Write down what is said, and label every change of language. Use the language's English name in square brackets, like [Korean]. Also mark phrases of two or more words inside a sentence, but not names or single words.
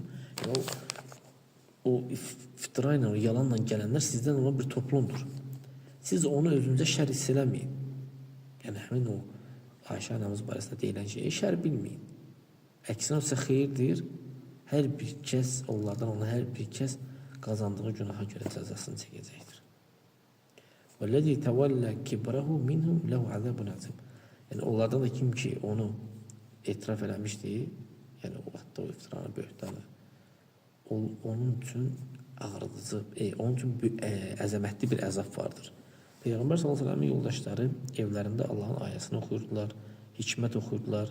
[Azerbaijani] Yəni, o iftira ilə, yalanla gələnlər sizdən olan bir toplumdur. Siz onu özünüzə şər hiss eləməyin. Yəni, həmin o Ayşə anamız barəsində deyilən şeyi şər bilməyin. Əksinə isə xeyirdir. Hər bir kəs, onlardan olan hər bir kəs qazandığı günaha görə cəzasını çəkəcəkdir. [Arabic] وَالَّذِي تَوَلَّى كِبْرَهُ مِنْهُمْ لَهُ عَذَابٌ عَظِيمٌ. [Azerbaijani] Yəni, onlardan da kim ki onu etiraf eləmişdi, yəni o hatta o iftiranı, böhtanı, onun üçün ağrıdıcı, onun üçün əzəmətli bir əzab vardır. Peyğəmbər s.ə.v-in yoldaşları evlərində Allahın ayəsini oxuyurdular, hikmət oxuyurdular.